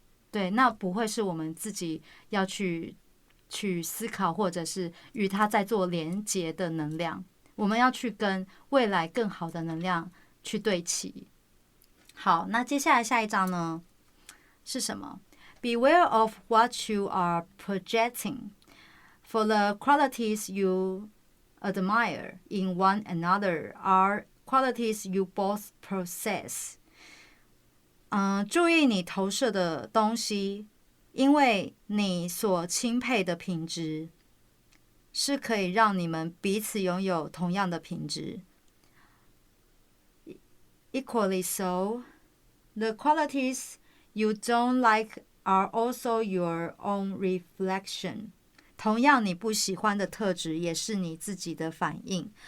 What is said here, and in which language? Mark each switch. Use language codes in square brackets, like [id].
[zh] 对，那不会是我们自己要去思考，或者是与他在做连结的能量。我们要去跟未来更好的能量去对齐。好，那接下来下一章呢是什么？ [en] Beware of what you are projecting, for the qualities you admire in one another are qualities you both possess。 [zh] 注意你投射的东西，因为你所钦佩的品质是可以让你们彼此拥有同样的品质。 [en] Equally so, the qualities you don't like are also your own reflection。 [zh] 同样你不喜欢的特质也是你自己的反应。